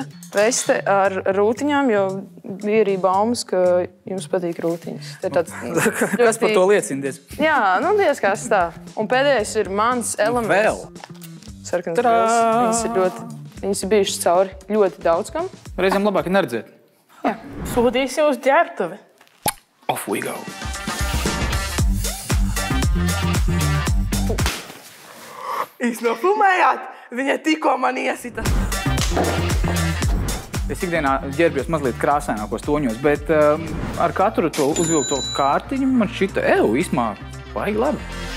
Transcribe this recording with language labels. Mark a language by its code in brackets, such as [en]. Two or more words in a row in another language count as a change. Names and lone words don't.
[lv] Veste ar rūtiņām, jo bija arī baumas, ka jums patīk rūtiņas. Kas par to liecinies? Jā, diez kas tā. Un pēdējais ir mans elements. Vēl? Sarkanas krāsas. Viņas ir ļoti Viņas ir bijušas cauri ļoti daudz kam. Reizēm labāk ir neredzēt. Sūtīsim uz ģērbtuvi. [en] Off we go. [lv] Jūs nofilmējāt? Viņa tikko man iesita. Es ikdienā ģērbjos mazliet krāsainākos toņos, bet ar katru to uzvilkto kārtiņu man šita īsmā baigi labi.